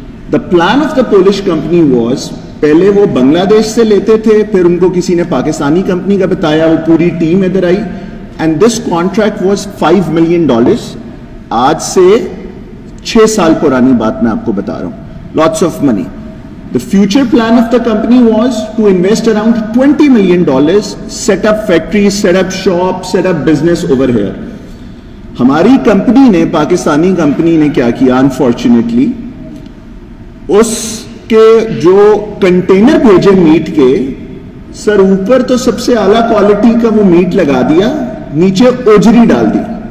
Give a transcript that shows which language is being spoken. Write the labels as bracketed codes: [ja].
[en] The plan of the Polish company was, [ur] پہلے وہ بنگلہ دیش سے لیتے تھے, پھر ان کو کسی نے پاکستانی کمپنی کا بتایا, وہ پوری ٹیم ادھر آئی, [en] and this contract was $5 million. [ur] آج سے 6 سال پرانی بات میں آپ کو بتا رہا ہوں. [en] Lots of money. The future plan of the company was to invest around $20 million, set up factories, set up shops, set up business over here. [ur] ہماری کمپنی نے, پاکستانی کمپنی نے کیا کیا, انفارچونیٹلی اس کے جو کنٹینر بھیجے میٹ کے, سر اوپر تو سب سے اعلیٰ کوالٹی کا وہ میٹ لگا دیا, نیچے اوجری ڈال دی.